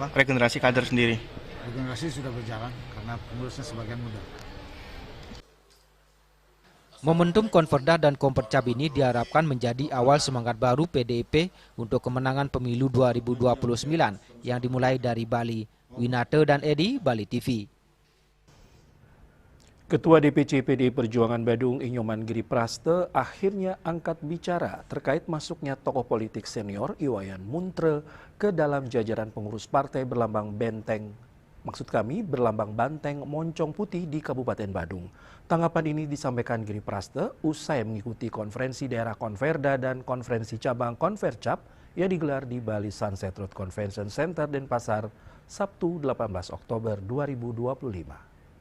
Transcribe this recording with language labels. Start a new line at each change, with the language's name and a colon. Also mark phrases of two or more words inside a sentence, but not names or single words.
Indonesian: Regenerasi kader sendiri? Regenerasi sudah berjalan karena pengurusnya sebagian muda. Momentum Konferda dan Kompercap ini diharapkan menjadi awal semangat baru PDIP untuk kemenangan pemilu 2029 yang dimulai dari Bali. Winate dan Edi, Bali TV. Ketua DPC PDI Perjuangan Badung Inyoman Giri Praste akhirnya angkat bicara terkait masuknya tokoh politik senior Iwayan Muntre ke dalam jajaran pengurus partai berlambang berlambang banteng moncong putih di Kabupaten Badung. Tanggapan ini disampaikan Giri Praste usai mengikuti konferensi daerah Konferda dan konferensi cabang Konfercap yang digelar di Bali Sunset Road Convention Center Denpasar Sabtu 18 Oktober 2025.